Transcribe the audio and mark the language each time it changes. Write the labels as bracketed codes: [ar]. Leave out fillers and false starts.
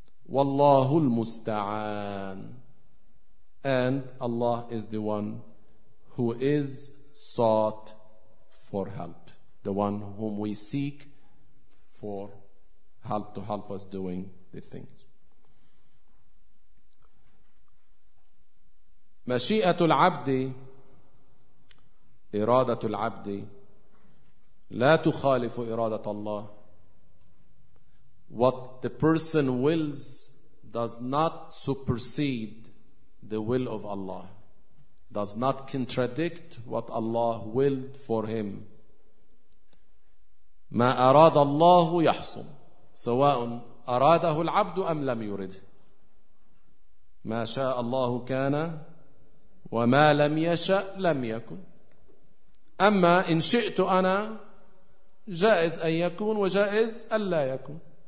[ar] Wallahul musta'an. [en] And Allah is the one who is sought for help, the one whom we seek for help, to help us doing the things. [ar] مشيئة العبد، إرادة العبد لا تخالف إرادة الله. [en] What the person wills does not supersede the will of Allah, does not contradict what Allah willed for him. [ar] ما أراد الله يحصل، سواء أراده العبد أم لم يرد. ما شاء الله كان، وما لم يشأ لم يكن. أما إن شئت أنا، جائز أن يكون وجائز أن لا يكون.